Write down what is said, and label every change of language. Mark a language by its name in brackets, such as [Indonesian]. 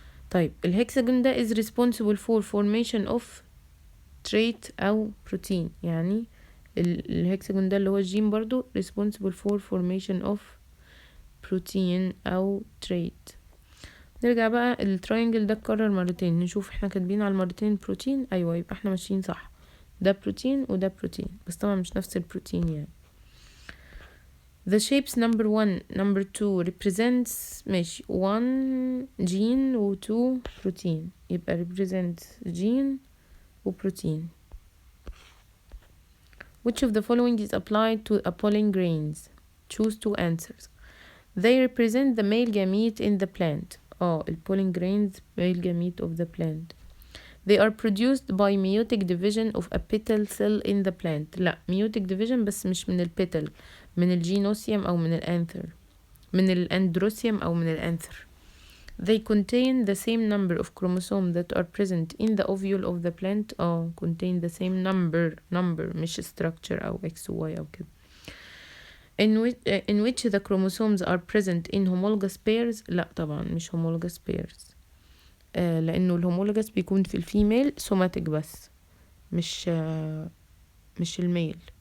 [Arabic] طيب الهكساجون ده [English] is responsible for formation of trait أو protein. [Arabic] يعني الهكساجون ده اللي هو الجين برضو [English] responsible for formation of protein [Arabic] أو trait. نرجع بقى التراينجل ده اتكرر مرتين، نشوف احنا كاتبين على المرتين بروتين. ايوه يبقى احنا ماشيين صح، ده بروتين وده بروتين، بس طبعا مش نفس البروتين يعني. [English] The shapes number 1 number 2 represents [Arabic] ماشي [English] 1 gene و 2 protein، يبقى represents gene و protein. Which of the following is applied to a pollen grains? Choose two answers. They represent the male gamete in the plant. pollen grains male gamete of the plant. They are produced by meiotic division of a petal cell in the plant. [Arabic] لا meiotic division بس مش من البيتل، من الجينوسيوم أو من الأنثر، من الأندروسيوم أو من الأنثر. [English] They contain the same number of chromosomes that are present in the ovule of the plant. contain the same number [Arabic] مش [English] structure أو X و Y أو كده. in which the chromosomes are present in homologous pairs. [Arabic] لا طبعا مش [English] homologous pairs، [Arabic] لأنه الهومولوجس بيكون في الفيميل سوماتيك بس مش الميل.